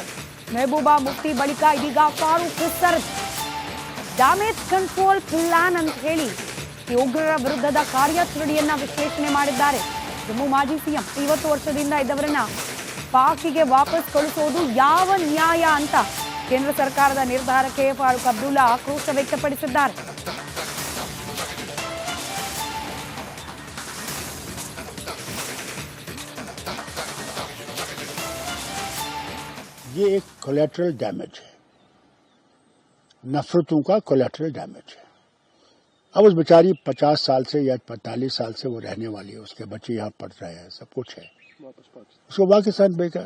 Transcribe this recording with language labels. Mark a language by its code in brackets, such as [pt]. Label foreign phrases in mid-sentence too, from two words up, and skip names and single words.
[kn] ಮೆಹಬೂಬಾ ಮುಫ್ತಿ ಬಳಿಕ ಇದೀಗ ಫಾರೂಕ್ [en] damage control plan [kn] ಅಂತ ಹೇಳಿ ಈ ಉಗ್ರರ ವಿರುದ್ಧದ ಕಾರ್ಯಾಚರಣೆಯನ್ನ ವಿಶ್ಲೇಷಣೆ ಮಾಡಿದ್ದಾರೆ. ಜಮ್ಮು ಮಾಜಿ ಸಿಎಂ 50 ವರ್ಷದಿಂದ ಇದ್ದವರನ್ನ ಪಾಕಿಗೆ ವಾಪಸ್ ಕಳಿಸೋದು ಯಾವ ನ್ಯಾಯ ಅಂತ ಕೇಂದ್ರ ಸರ್ಕಾರದ ನಿರ್ಧಾರಕ್ಕೆ ಫಾರೂಕ್ ಅಬ್ದುಲ್ಲಾ ಆಕ್ರೋಶ ವ್ಯಕ್ತಪಡಿಸಿದ್ದಾರೆ. [hi] ये एक [en] collateral damage [hi] है, नफरतों का [en] collateral damage [hi] है. अब उस बेचारी 50 साल से या 45 साल से वो रहने वाली है, उसके बच्चे यहाँ पढ़ रहे हैं, सब कुछ है, उसको पाकिस्तान बेकार.